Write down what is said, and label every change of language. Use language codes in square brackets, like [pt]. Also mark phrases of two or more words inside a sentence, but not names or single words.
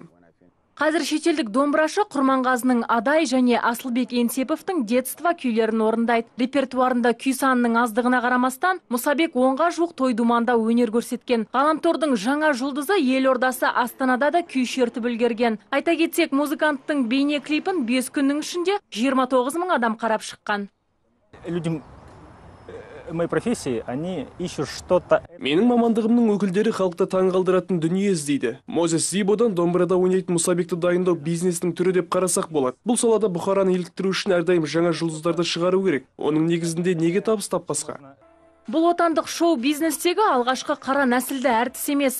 [kk] Қазір шетелдік домбырашы Құрманғазының Адай және Асылбек Енсеповтың детство күйлерін орындайды. Репертуарында күй санының аздығына қарамастан, Мұсабек 10-ға жуық той-думанда өнер көрсеткен. Ғаламтордың жаңа жұлдызы елордасы Астанада да күй шертіп үлгерген. Айта кетсек, музыканттың бейне клипін 5 күннің ішінде 29 мың адам қарап шыққан. [ru] Моей профессии, они ищут что-то. [kk] Менің мамандығымның өкілдері халықты таңғалдыратын дүние іздейді. Мозес Зибодан домбырада ойнайтын Мұсабекті дайындау бизнестің түрі деп қарасақ болады. Бұл салада бұқараны еліктіру үшін әрдайым жаңа жұлдыздарды шығару керек. Оның негізінде неге табыс таппасқа? Бұл отандық шоу-бизнестегі алғашқы қара нәсілді әртіс емес.